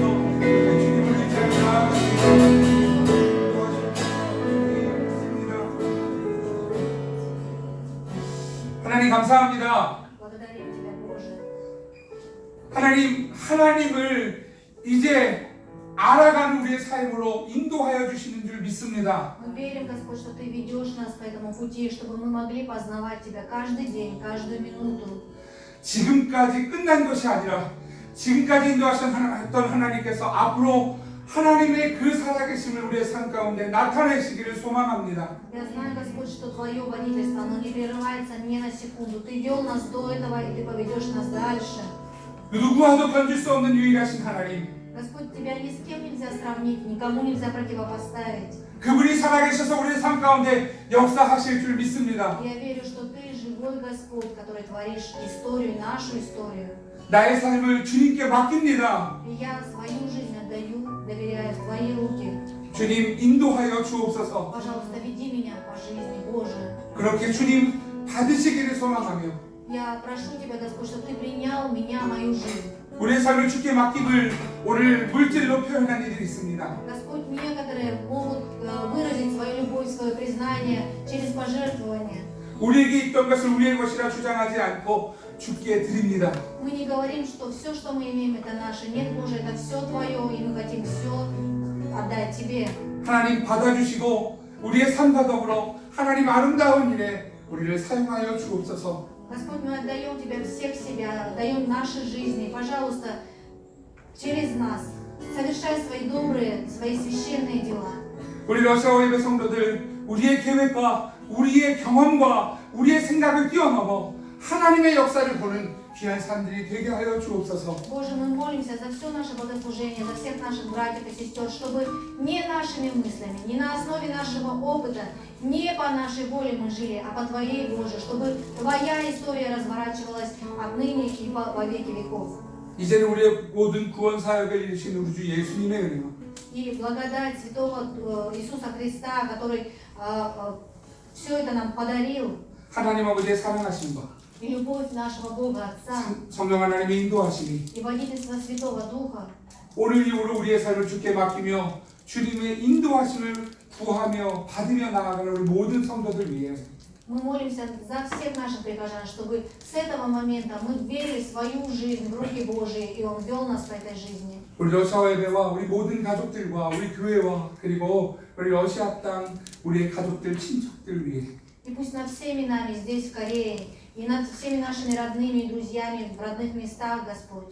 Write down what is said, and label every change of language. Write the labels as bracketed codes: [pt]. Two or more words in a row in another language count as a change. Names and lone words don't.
[ko] 주님을 의지하여 하나님 감사합니다. [ru] Благодарим Тебя, Боже. [ko] 하나님, 하나님을 이제 알아가는 우리의 삶으로 인도하여 주시는 줄 믿습니다. [ru] Мы верим, Господь, что Ты ведешь нас по этому пути, чтобы мы могли познавать Тебя каждый день, каждую минуту. [ko] 지금까지 끝난 것이 아니라 지금까지 인도하셨던 하나님께서 앞으로 하나님의 그 살아계심을 우리의 삶 가운데 나타내시기를 소망합니다. [ru] Я знаю, Господь, что Твое водительство, оно не прерывается ни на секунду. Ты вел нас до этого, и Ты поведешь нас дальше. [ko] 누구와도 견줄 수 없는 유일하신 하나님, [ru] Господь, Тебя ни с кем нельзя сравнить, никому нельзя противопоставить. [ko] 그분이 살아계셔서 우리의 삶 가운데 역사하실 줄 믿습니다. [ru] Я верю, что Ты живой Господь, который творишь историю, нашу историю. [ko] 나의 삶을 주님께 맡깁니다. [ru] И я свою жизнь отдаю, доверяю в Твои руки. [ko] 주님, 인도하여 주옵소서. [ru] Пожалуйста, веди меня по жизни, Боже. [ko] 그렇게 주님 받으시기를 소망하며 [ru] Я прошу Тебя, Господь, чтобы Ты принял меня, мою жизнь. [ko] 우리의 삶을 주께 맡김을 오늘 물질로 표현한 이들이 있습니다. [ru] Господь, некоторые могут выразить свою любовь, свое признание через пожертвование. [ko] 우리에게 있던 것을 우리의 것이라 주장하지 않고 주께 드립니다. [ru] Мы не говорим, что все, что мы имеем, это наше. Нет, Боже, это все Твое, и мы хотим все отдать Тебе. [ko] 하나님 받아주시고 우리의 삶과 더불어 하나님 아름다운 일에 우리를 사용하여 주옵소서. [ru] Господь, мы отдаем Тебе всех себя, отдаем наши жизни. Пожалуйста, через нас совершай свои добрые, свои священные дела. [ko] 우리 러시아 예배 성도들, 우리의 계획과 우리의 경험과 우리의 생각을 뛰어넘어 하나님의 역사를 보는 귀한 사람들이 되게 하여 주옵소서. [ru] Боже, мы молимся за все наше богослужение, за всех наших братьев и сестер, чтобы не нашими мыслями, не на основе нашего опыта, не по нашей воле мы жили, а по Твоей, Боже, чтобы Твоя история разворачивалась отныне и во веки веков. [ko] 이제는 우리의 모든 구원 사역을 이루신 우리 주 예수님의 은혜와 [ru] И благодать Святого Иисуса Христа, который все это нам подарил, [ko] 하나님 아버지의 사랑하심과 [ru] и любовь нашего Бога Отца, [ko] 성령 하나님의 인도하심이 [ru] и водительство Святого Духа, [ko] 오늘 이후로 우리의 삶을 주께 맡기며 주님의 인도하심을 구하며 받으며 나아가는 우리 모든 성도들 위해 [ru] мы молимся за всех наших прихожан, чтобы с этого момента мы верили свою жизнь в руки Божьи, и Он вел нас по этой жизни. [ko] 우리 러시아 예배와 우리 모든 가족들과 우리 교회와 그리고 우리 러시아 땅 우리의 가족들 친척들 위해 [ru] И пусть над всеми нами здесь, в Корее, и над всеми нашими родными и друзьями в родных местах, Господь.